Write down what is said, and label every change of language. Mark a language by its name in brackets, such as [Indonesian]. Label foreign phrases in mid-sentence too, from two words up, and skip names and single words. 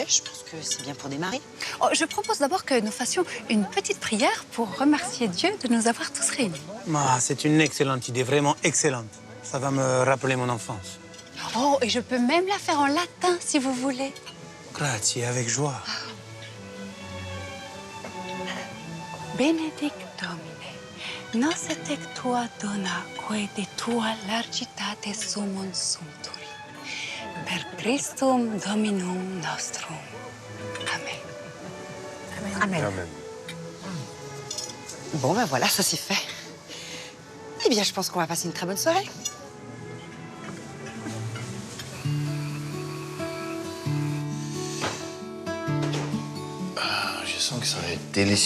[French] Je pense que c'est bien pour démarrer. Oh, je propose d'abord que nous fassions une petite prière pour remercier Dieu de nous avoir tous réunis. Ah, c'est une excellente idée, vraiment excellente. Ça va me rappeler mon enfance. Oh, et je peux même la faire en latin, si vous voulez. Grazie, avec joie. [Latin] Benedict Domine, nos et tua dona, quae de tua largitate sumum sumpturi. Christum Dominum nostrum. Amen. Amen. Amen. [French] Bon, ben voilà, ça c'est fait. Eh bien, je pense qu'on va passer une très bonne soirée. Je sens que ça va être délicieux.